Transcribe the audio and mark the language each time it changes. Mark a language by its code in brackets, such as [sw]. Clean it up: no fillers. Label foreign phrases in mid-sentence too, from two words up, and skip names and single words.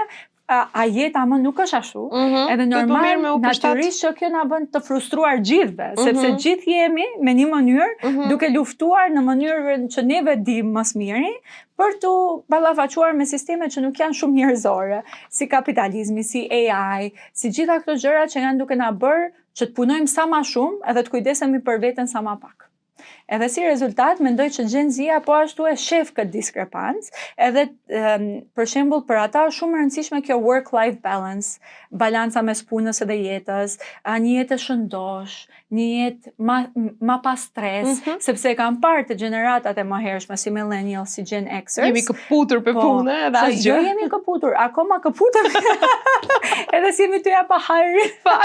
[sq] A jeta më nuk është ashtu, edhe normal, natyrisht që kjo na bën të frustruar gjithve, sepse gjithë jemi me një mënyrë duke luftuar në mënyrën që neve dim më së miri, për të ballafaquar me sisteme që nuk janë shumë njerëzore, si kapitalizmi, si AI, si gjitha këto gjëra që janë duke na bërë që të punojmë sa më shumë edhe të kujdesemi për veten sa më pak. Edhe si rezultat, mendoj që Gen Z po ashtu e shef këtë diskrepancë, edhe për shembull për ata është shumë e rëndësishme kjo [en] work-life balance, [sq] balanca mes punës edhe jetës, një jetë e shëndosh, një jetë ma pa stres, sepse kam parë të gjeneratat e mëhershme si millennials, si Gen Xers. Jemi këputur për punë, edhe asgjë. Jo jemi këputur, akoma këputur. Edhe si jemi të ja pa hajrin.